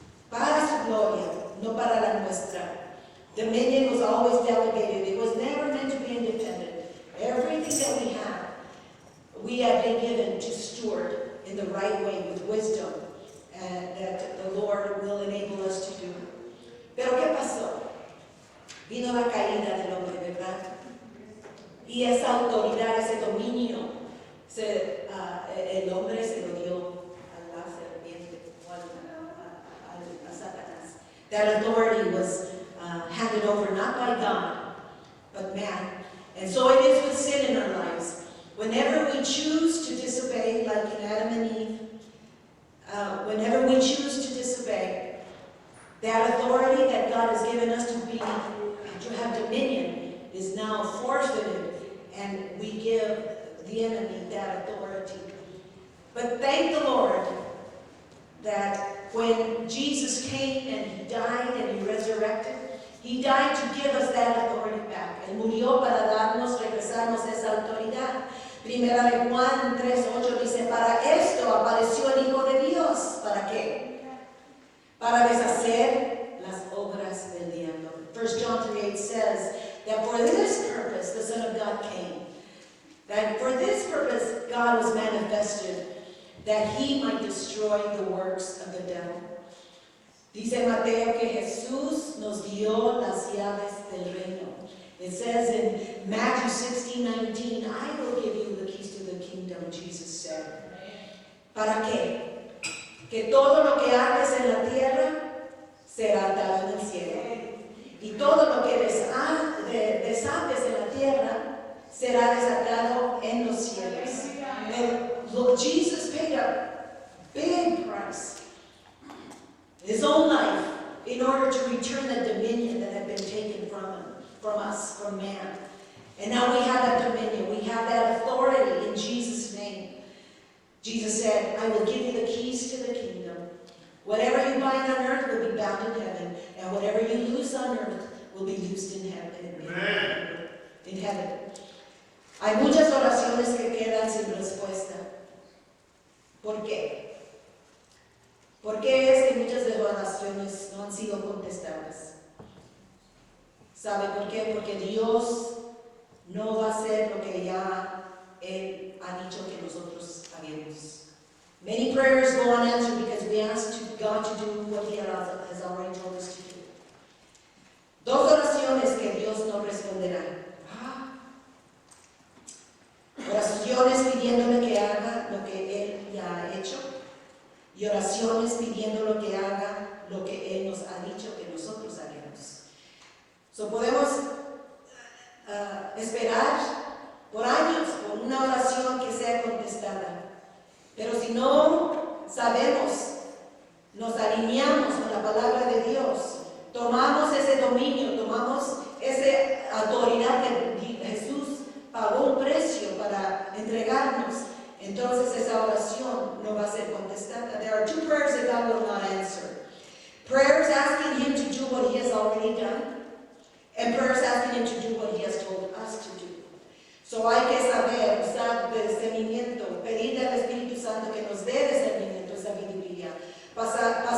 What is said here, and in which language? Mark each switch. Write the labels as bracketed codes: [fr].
[es] Para su gloria, no para la nuestra. [en] Dominion was always delegated. It was never meant to be independent. Everything that we have been given to steward in the right way with wisdom, and that the Lord will enable us to do. [es] Pero ¿qué pasó? Vino la caída del hombre, ¿verdad? Y esa autoridad, ese dominio, el hombre se lo dio a la serpiente, a Satanás. [en] That authority was handed over not by God, but man. And so it is with sin in our lives. Whenever we choose to disobey, like in Adam and Eve, whenever we choose to disobey, that authority that God has given us to have dominion is now forfeited, and we give the enemy that authority. But thank the Lord that when Jesus came and he died and he resurrected, he died to give us that authority back. [es] Él murió para regresarnos esa autoridad. Primera de Juan 3:8 dice, para esto apareció el Hijo de Dios. ¿Para qué? Para deshacer las obras del diablo. [en] 1 John 3:8 says that for this purpose the Son of God came. That for this purpose God was manifested, that he might destroy the works of the devil. [es] Dice Mateo que Jesús nos dio las llaves del reino. [en] It says in Matthew 16:19, I will give you the keys to the kingdom, Jesus said. [es] ¿Para qué? Que todo lo que haces en la tierra será atado en el cielo. Y todo lo que desates en la tierra será desatado en los cielos. [en] And Jesus paid a big price, his own life, in order to return the dominion that had been taken from us, from man. And now we have that dominion, we have that authority in Jesus' name. Jesus said, I will give you the keys to the kingdom. Whatever you bind on earth will be bound in heaven, and whatever you loose on earth will be loosed in heaven. Amen. In heaven. [es] Hay muchas oraciones que quedan sin respuesta. ¿Por qué? ¿Por qué es que muchas de las oraciones no han sido contestadas? ¿Sabe por qué? Porque Dios no va a hacer lo que ya Él ha dicho que nosotros hagamos. [en] Many prayers go unanswered because we ask God to do what He has already told us to do. [es] Dos oraciones que Dios no responderá. Oraciones pidiéndole que haga lo que Él ya ha hecho, y oraciones pidiendo lo que haga lo que Él nos ha dicho que nosotros haremos. So podemos esperar por años por una oración que sea contestada, pero si no sabemos, nos alineamos con la palabra de Dios, tomamos ese dominio, tomamos esa autoridad que Jesús pagó un precio para entregarnos, entonces esa oración no va a ser contestada. [en] There are two prayers that God will not answer. Prayers asking Him to do what He has already done, and prayers asking Him to do what He has told us to do. [es] So hay que saber usar discernimiento, pedirle al Espíritu Santo que nos dé discernimiento, sabiduría, para